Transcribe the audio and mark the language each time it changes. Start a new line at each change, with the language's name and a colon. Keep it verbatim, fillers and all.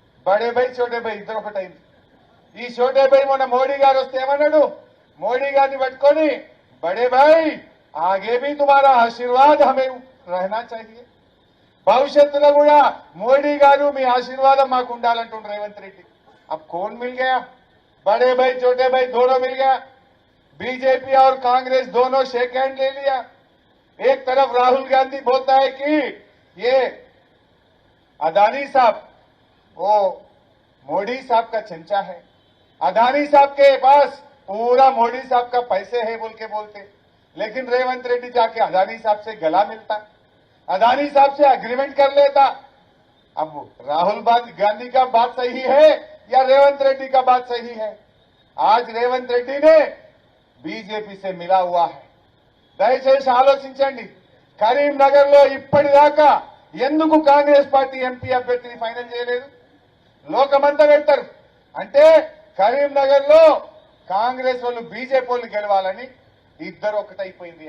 Telugu: బడే బై చోటే బై ఇద్దరు ఒకటైంది. ఈ చోటే బై మొన్న మోడీ గారు వస్తే ఏమన్నాడు? మోడీ గారిని పట్టుకొని
Hindi: బడే బై ఆగే బీ తుమారా ఆశీర్వాద్ హమే రహనా చాహియే.
Telugu: భవిష్యత్తులో కూడా మోడీ గారు మీ ఆశీర్వాదం మాకు ఉండాలంటుండ్రు రేవంత్ రెడ్డి.
Hindi: అబ్ కోన్ మిల్ గయా? బడే బై చోటే by Dono mill Gaya. BJP और कांग्रेस दोनों शेक हैंड ले लिया. एक तरफ राहुल गांधी बोलता है कि ये अदानी साहब वो मोदी साहब का चमचा है, अदानी साहब के पास पूरा मोदी साहब का पैसे है बोल के बोलते, लेकिन रेवंत रेड्डी जाके अदानी साहब से गला मिलता, अदानी साहब से अग्रीमेंट कर लेता. अब राहुल गांधी का बात सही है या रेवंत रेड्डी का बात सही है? आज रेवंत रेड्डी ने బీజేపీ సే మిలా హువా హై.
Telugu: దయచేసి ఆలోచించండి. కరీంనగర్ లో ఇప్పటిదాకా ఎందుకు కాంగ్రెస్ పార్టీ ఎంపీ అభ్యర్థిని ఫైనల్ చేయలేదు? లోకమంతా పెడతారు అంటే కరీంనగర్ లో కాంగ్రెస్ వాళ్ళు బీజేపీ వాళ్ళు గెలవాలని ఇద్దరు ఒకటైపోయింది.